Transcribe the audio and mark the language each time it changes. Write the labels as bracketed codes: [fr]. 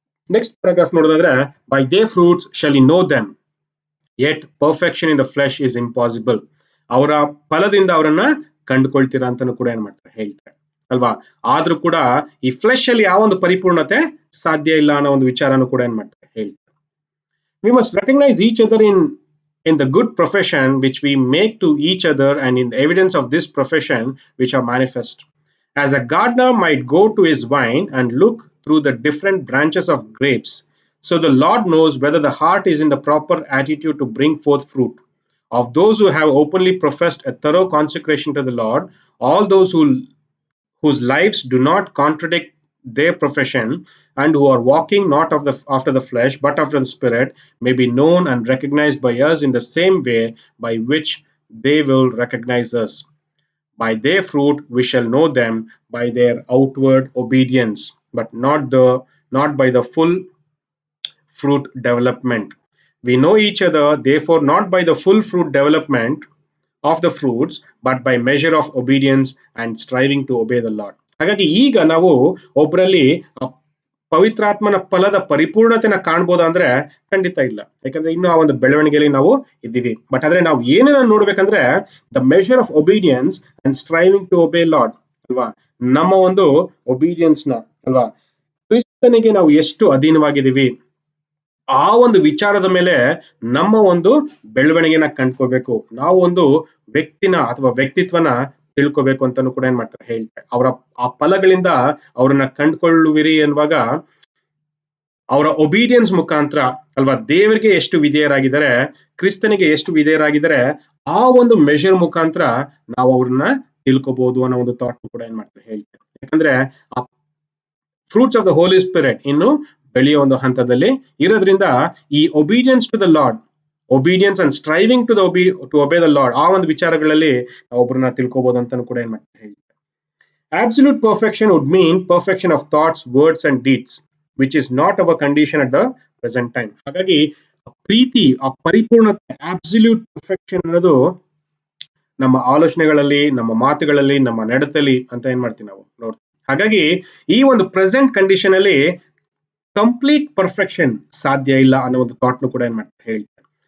[en] next paragraph [kn] ನೋಡೋದಾದ್ರೆ [en] By the fruits shall you know them yet perfection in the flesh is impossible. [kn] ಅವರ ಫಲದಿಂದ ಅವರನ್ನ ಕಂಡುಕೊಳ್ತೀರಾ ಅಂತಾನು ಕೂಡ ಏನ್ ಮಾಡ್ತಾರೆ ಹೇಳ್ತಾರೆ ಅಲ್ವಾ. ಆದ್ರೂ ಕೂಡ ಈ ಫ್ಲೆಶ್ ಅಲ್ಲಿ ಯಾವ ಒಂದು ಪರಿಪೂರ್ಣತೆ ಸಾಧ್ಯ ಇಲ್ಲ ಅನ್ನೋ ಒಂದು ವಿಚಾರನೂ ಕೂಡ ಏನ್ ಮಾಡ್ತಾರೆ ಹೇಳ್ತಾರೆ. [en] We must recognize each other in the good profession which we make to each other, and in the evidence of this profession which are manifest. As a gardener might go to his vine and look through the different branches of grapes, so the Lord knows whether the heart is in the proper attitude to bring forth fruit. Of those who have openly professed a thorough consecration to the Lord, all those whose lives do not contradict their profession, and who are walking not after the flesh but after the Spirit, may be known and recognized by us in the same way by which they will recognize us. By their fruit we shall know them, by their outward obedience, but not by the full fruit development. We know each other, therefore, not by the full fruit development of the fruits, but by measure of obedience and striving to obey the Lord. [kn] ಹಾಗಾಗಿ ಈಗ ನಾವು ಒಬ್ಬರಲ್ಲಿ ಪವಿತ್ರಾತ್ಮನ ಫಲದ ಪರಿಪೂರ್ಣತೆನ ಕಾಣ್ಬೋದ ಅಂದ್ರೆ ಖಂಡಿತ ಇಲ್ಲ, ಯಾಕಂದ್ರೆ ಇನ್ನು ಆ ಒಂದು ಬೆಳವಣಿಗೆಯಲ್ಲಿ ನಾವು ಇದ್ದೀವಿ. [en] but [kn] ಆದ್ರೆ ನಾವು ಏನನ್ನ ನೋಡ್ಬೇಕಂದ್ರೆ [en] the measure of obedience and striving to obey Lord [kn] ಅಲ್ವಾ. ನಮ್ಮ ಒಂದು ಒಬಿಡಿಯನ್ಸ್ ನ ಅಲ್ವಾ, ಕ್ರಿಸ್ತನಿಗೆ ನಾವು ಎಷ್ಟು ಅಧೀನವಾಗಿದ್ದೀವಿ ಆ ಒಂದು ವಿಚಾರದ ಮೇಲೆ ನಮ್ಮ ಒಂದು ಬೆಳವಣಿಗೆನ ಕಂಡ್ಕೋಬೇಕು. ನಾವು ಒಂದು ವ್ಯಕ್ತಿನ ಅಥವಾ ವ್ಯಕ್ತಿತ್ವನ ತಿಳ್ಕೋಬೇಕು ಅಂತಾನು ಕೂಡ ಏನ್ ಮಾಡ್ತಾರೆ ಹೇಳ್ತಾರೆ. ಅವರ ಆ ಫಲಗಳಿಂದ ಅವ್ರನ್ನ ಕಂಡ್ಕೊಳ್ಳುವಿರಿ ಎನ್ನುವಾಗ ಅವರ ಒಬಿಡಿಯನ್ಸ್ ಮುಖಾಂತರ ಅಲ್ವಾ, ದೇವರಿಗೆ ಎಷ್ಟು ವಿಧೇಯರಾಗಿದ್ದಾರೆ, ಕ್ರಿಸ್ತನಿಗೆ ಎಷ್ಟು ವಿಧೇಯರಾಗಿದ್ದಾರೆ, ಆ ಒಂದು ಮೆಷರ್ ಮುಖಾಂತರ ನಾವು ಅವ್ರನ್ನ ತಿಳ್ಕೋಬಹುದು ಅನ್ನೋ ಒಂದು ಥಾಟ್ ಕೂಡ ಏನ್ ಮಾಡ್ತಾರೆ ಹೇಳ್ತಾರೆ. ಯಾಕಂದ್ರೆ ಆ [en] fruits of the Holy Spirit [kn] ಇನ್ನು ಬೆಳೆಯೋ ಒಂದು ಹಂತದಲ್ಲಿ ಇರೋದ್ರಿಂದ ಈ [en] obedience to the Lord, [kn] obedience and striving to ಒಬೇ the lord, ಆ ಒಂದು ವಿಚಾರಗಳಲ್ಲಿ ಒಬ್ಬರನ್ನ ತಿಳ್ಕೋಬಹುದು ಅಂತಾನು ಕೂಡ ಏನ್ ಮಾಡ್ತಾರೆ ಹೇಳ್ತಾರೆ. [en] Absolute perfection would mean perfection of thoughts, words and deeds, which is not our condition at the present time. [kn] ಹಾಗಾಗಿ ಪ್ರೀತಿ, ಆ ಪರಿಪೂರ್ಣತೆ, ಅಬ್ಸಲ್ಯೂಟ್ ಪರ್ಫೆಕ್ಷನ್ ಅನ್ನೋದು ನಮ್ಮ ಆಲೋಚನೆಗಳಲ್ಲಿ, ನಮ್ಮ ಮಾತುಗಳಲ್ಲಿ, ನಮ್ಮ ನಡತೆಯಲ್ಲಿ ಅಂತ ಏನ್ ಮಾಡ್ತೀವಿ ನಾವು ನೋಡ್ತೀವಿ. ಹಾಗಾಗಿ ಈ ಒಂದು ಪ್ರೆಸೆಂಟ್ ಕಂಡೀಷನ್ ಅಲ್ಲಿ ಕಂಪ್ಲೀಟ್ ಪರ್ಫೆಕ್ಷನ್ ಸಾಧ್ಯ ಇಲ್ಲ ಅನ್ನೋ ಒಂದು ಥಾಟ್ ಕೂಡ ಏನ್ ಮಾಡ್ತಾರೆ ಹೇಳ್ತಾರೆ.